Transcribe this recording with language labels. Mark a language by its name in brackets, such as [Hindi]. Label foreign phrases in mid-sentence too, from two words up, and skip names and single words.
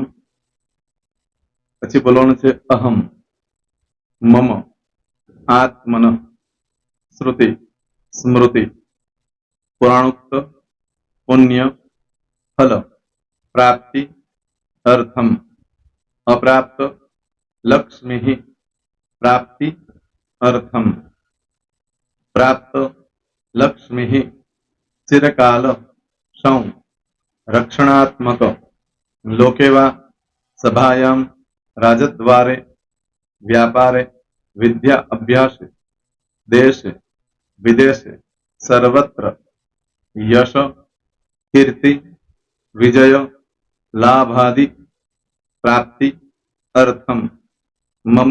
[Gujarati] પછી બોલવાનું છે [Sanskrit] अहम, मम, आत्मन, श्रुति, स्मृति, पुराणोक्त, पुण्य, फल, प्राप्ति, अर्थम, अप्राप्त, लक्ष्मी, प्राप्ति अर्थम प्राप्त लक्ष्मी चिरकाल सौ रक्षणात्मक लोकेवा सभायां राजद्वारे व्यापारे विद्या अभ्यास देश विदेश सर्वत्र यश कीर्ति विजय लाभादि प्राप्ति अर्थम मम